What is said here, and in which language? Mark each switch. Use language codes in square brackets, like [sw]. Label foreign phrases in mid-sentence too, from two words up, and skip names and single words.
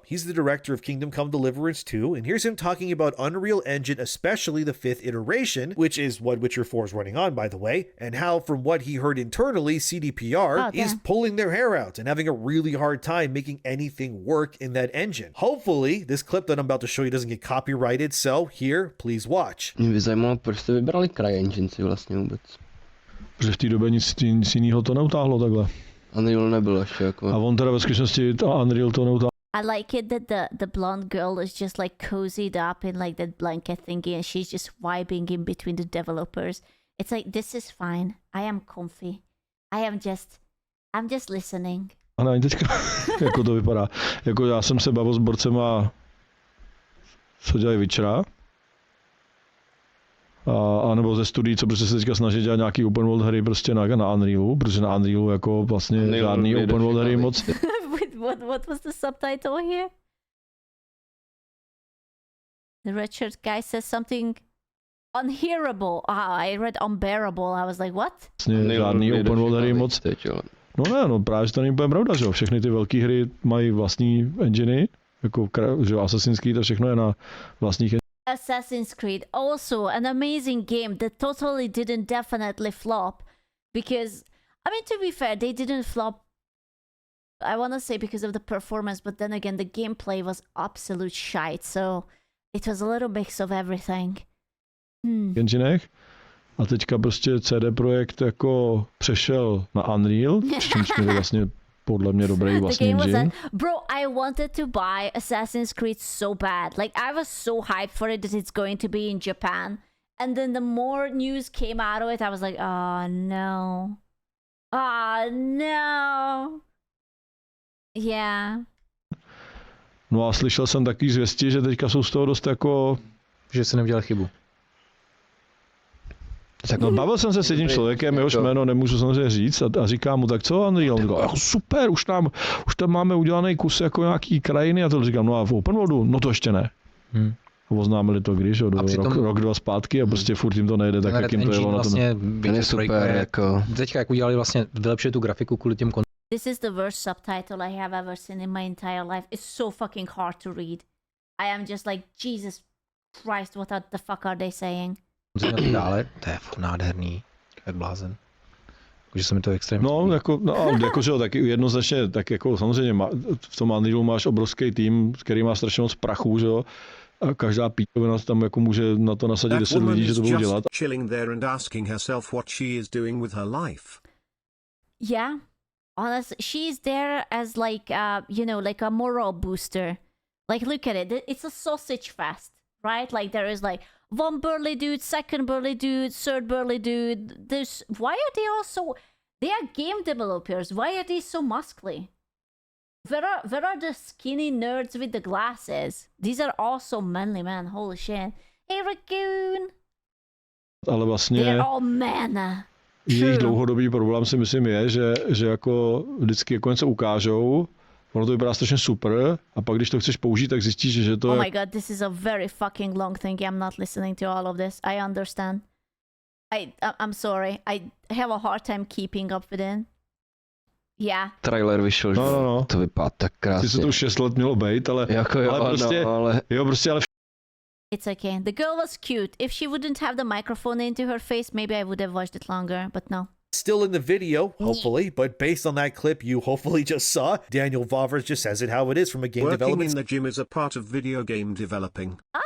[en] He's the director of Kingdom Come Deliverance 2, and here's him talking about Unreal Engine, especially the 5th iteration, which is what Witcher 4 is running on, by the way, and how, from what he heard internally, CDPR is damn. pulling their hair out and having a really hard time making anything work in that engine. Hopefully, this clip that I'm about to show you doesn't get copyrighted, so here, please watch. [cs] Mě by zajímalo, proč jste vybrali CryEngine si vlastně vůbec. Protože v té době nic jiného to neutáhlo takhle. Unreal nebyl ještě jako... A on teda ve skutečnosti Unreal to neutáhlo. [en] I like it that the blonde girl is just like cozied up in like that blanket thingy and she's just vibing in between the developers. It's like, this is fine. I am comfy. I'm just listening. [cs] A ne, teďka, jako to vypadá. Jako já jsem se bavil s borcema, co dělají Witchera. A nebo ze studií, co prostě se teďka snaží dělat nějaký [en] open world [cs] hry prostě na Unrealu, protože na Unrealu jako vlastně Unreal žádný nejde [en] open world [cs] hry všechno, moc. [en] What was the subtitle here? The red shirt guy says something unhearable. I read unbearable. I was like, what? [cs] Vlastně žádný [en] open world [cs] hry moc. Teď, jo. No právě, že to není úplně pravda, že jo. Všechny ty velké hry mají vlastní enginy, jako že Assassin's Creed a všechno je na vlastních [en] Assassin's Creed, also an amazing game that totally didn't definitely flop. Because, I mean, to be fair, they didn't flop, I want to say because of the performance, but then again, the gameplay was absolute shite, so it was a little mix of everything. [cs] enginech. A teďka prostě CD Projekt jako přešel na Unreal, přičemž měli vlastně podle mě dobrý vlastní engine. [en] Bro, I wanted to buy Assassin's Creed so bad. Like, I was so hyped for it that it's going to be in Japan. And then the more news came out of it, I was like, oh no. Oh no. Yeah. [cs] No a slyšel jsem takový zvěsti, že teďka jsou z toho dost jako... Že se neudělal chybu. No, bavil jsem se s jedním člověkem, jehož jméno nemůžu samozřejmě říct, a říkám mu, tak co Unreal? On říkal, jako super, už tam máme udělaný kus jako nějaký krajiny, a to říkám, no a v [en] open worldu? [cs] No to ještě ne. Oznámili to když, A přitom- rok, dva zpátky a prostě furt jim to nejde tak, Ten jak Red jim to jelo Engine na ten... vlastně Ten je super, jako... Teďka jak udělali vlastně, vylepšili tu grafiku kvůli těm [en] This is the worst subtitle I have ever seen in my entire life. It's so fucking hard to read. I am just like, Jesus Christ, what the fuck are they saying? [cs] konzolím a tak dále. To je fakt nádherný, jak blázen. Takže se mi to extrémně No, jako že jo, tak jednoznačně, tak jako samozřejmě v tom Unrealu máš obrovský tým, který má strašně moc prachu, že jo, a každá píčovina tam jako může na to nasadit [en] That 10 woman [cs] lidí, že [en] is [cs] to budou [en] just [cs] dělat. [en] chilling there and asking herself what she is doing with her life. Yeah, honestly, she's there as like, you know, like a moral booster. Like, look at it. It's a sausage fest, right? Like, there is like one burly dude, second burly dude, third burly dude. There's why are they all so? They are game developers. Why are they so muscly? Where are the skinny nerds with the glasses? These are all so manly, man. Holy shit. Hey, Raccoon. [cs] Ale vlastně [en] They're all men. [cs] jejich dlouhodobý problém si myslím je, že jako vždycky jako něco ukážou, ono to vypadá strašně super a pak když to chceš použít, tak zjistíš, že to [en] Oh [cs] je [en] my god, this is a very fucking long thing. I'm not listening to all of this. I understand. I'm sorry. I have a hard time keeping up with it. Yeah. [cs] Trailer vyšel, že No. to vypadá tak krásně. Sice to už 6 let mělo být, ale, Jako jo, ale prostě, no, ale... jo, prostě ale [en] It's okay. The girl was cute. If she wouldn't have the microphone into her face, maybe I would have watched it longer, but no. Still in the video, hopefully, but based on that clip you hopefully just saw, Daniel Vavras just says it how it is from a game Working development in the gym is a part of video game developing.